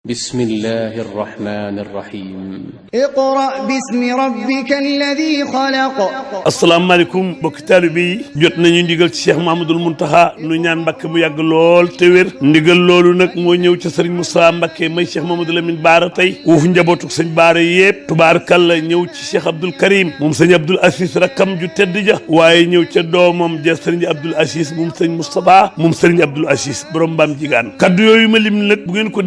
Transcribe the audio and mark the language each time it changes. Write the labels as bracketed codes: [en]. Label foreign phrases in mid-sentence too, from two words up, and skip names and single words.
[ar] بسم الله الرحمن الرحيم اقرأ باسم ربك الذي خلق [wo] asalaamaaleykum mbokki taalibe yi jot nañu ndigal ci Cheikh Mouhamadoul Mountakha nu ñaan Mbàkke mu yàgg lool te wér ndigal loolu nag moo ñëw ca sëriñ Moussa Mbàkke may Cheikh Mamadou Lamine Baara tey uuf njabootu sëñ Baara yëpp tubaarkàlla ñëw ci Cheikh Abdoul Karim moom sëñ Abdoul Aziz rakkam ju tedd ja waaye ñëw ca doomam ja sëriñ Abdoul Aziz moom sëñ Moustapha moom sëriñ Abdoul Aziz borom mbaam jigaan kaddu yooyu ma lim nag bu ngeen ko